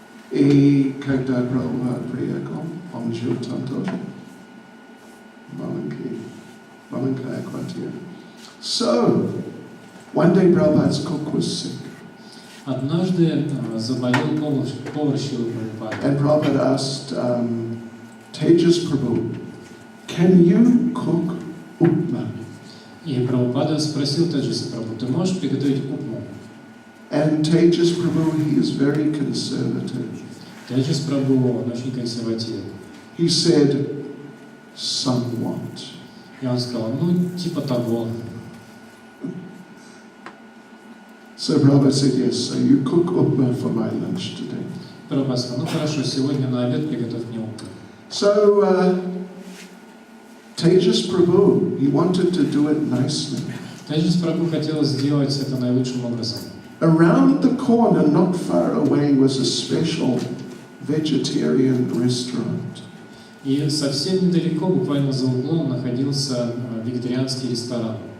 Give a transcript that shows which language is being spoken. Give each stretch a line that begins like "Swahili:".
Russian: И когда Прабхупада приехал, он жил там тоже. Маленькая квартира.
English: So, one day Prabhupada's cook was sick.
Russian: Однажды заболел повар Шрилы Прабхупады.
English: And Prabhupada asked Tejas Prabhu, can you cook upma?
Russian: И Прабхупада спросил Теджаса Прабху, ты можешь приготовить упму?
English: And Tejas Prabhu, he is very conservative.
Russian: Теджас Прабху, он очень консервативный.
English: He said, somewhat.
Russian: И он сказал, типа того.
English: So Prabhupada said, yes, so you cook upma for my lunch today.
Russian: Прабхупада сказал, хорошо, сегодня на обед приготовь мне упму.
English: So Tejas Prabhu, he wanted to do it nicely.
Russian: Теджас Прабху хотел сделать это наилучшим образом.
English: Around the corner, not far away, was a special vegetarian restaurant.
Russian: И совсем недалеко, буквально за углом, находился вегетарианский ресторан.